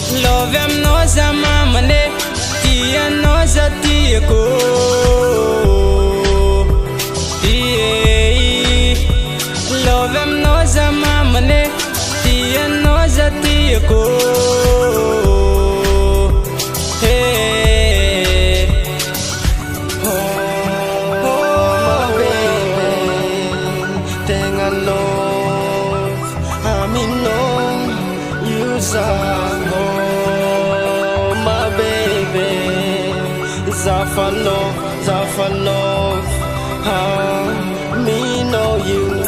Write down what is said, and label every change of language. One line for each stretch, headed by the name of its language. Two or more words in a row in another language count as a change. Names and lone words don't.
Malagasy: Love aminao za mamane, tianao za tiako. Ie, love aminao za mamane, tianao za tiako.
English: Hey. Oh, oh, my baby,
Malagasy: tegna love aminao io za.
English: Oh, my baby,
Malagasy: za fa love, za fa love aminao io.